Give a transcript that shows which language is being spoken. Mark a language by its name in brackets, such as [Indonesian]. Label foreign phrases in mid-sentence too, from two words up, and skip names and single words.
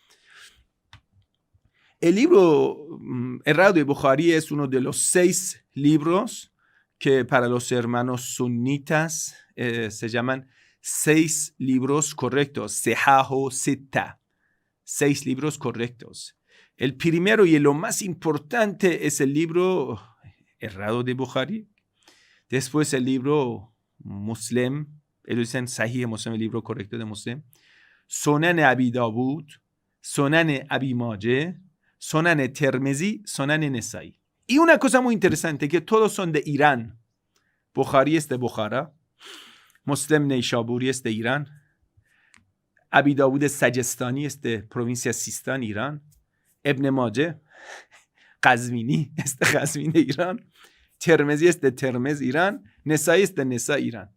[Spanish] El libro errado de Bukhari es uno de los 6 libros que para los hermanos sunitas se llaman 6 libros correctos, Sehaho Sitta, 6 libros correctos. El primero y lo más importante es el libro errado de Bukhari. Después el libro Muslim, ellos dicen Sahih Muslim, el libro correcto de Muslim. Sunan Abi Dawud, Sunan Abi Majah, Sunan Tirmizi, Sunan Nasa'i. Y una cosa muy interesante, que todos son de Irán. Bukhari es de Bukhara, Muslim Neyshaburi es de Irán, Abi Dawud Sajestani es de provincia Sistan, Irán, Ibn Majah, Qazvini es de Qazvin de Irán, Tirmizi es de Tirmiz, Irán, Nasa'i es de Nasa, Irán.